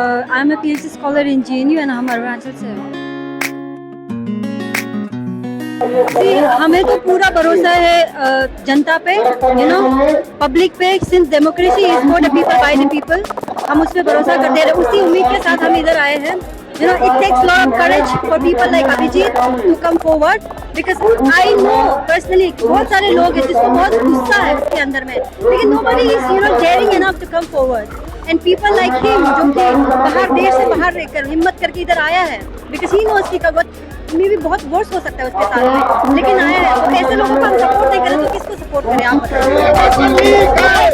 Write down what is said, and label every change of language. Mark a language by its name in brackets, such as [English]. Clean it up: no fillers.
[English] I'm a PhD scholar in GNU and [Hindi] हम अरुणाचल से हैं। जी, हमें तो पूरा भरोसा है जनता पे, पब्लिक पे। [English] since democracy is for the people by the people, [Hindi] हम उस पर भरोसा करते हैं। उसी उम्मीद के साथ हम इधर आए हैं। [English] It takes a lot of courage for people like Abhijit to come forward because I know personally [Hindi] बहुत सारे लोग हैं जिसको बहुत गुस्सा है उसके अंदर में, [English] लेकिन nobody is daring enough to come forward. And people like him [Hindi] जो कि बाहर देश से बाहर रहकर हिम्मत करके इधर आया है, [English] because he knows [Hindi] कि में भी बहुत वर्ष हो सकता है उसके साथ में, लेकिन आया है। तो ऐसे लोगों को हम सपोर्ट नहीं करें तो किसको सपोर्ट करें आप बताइए।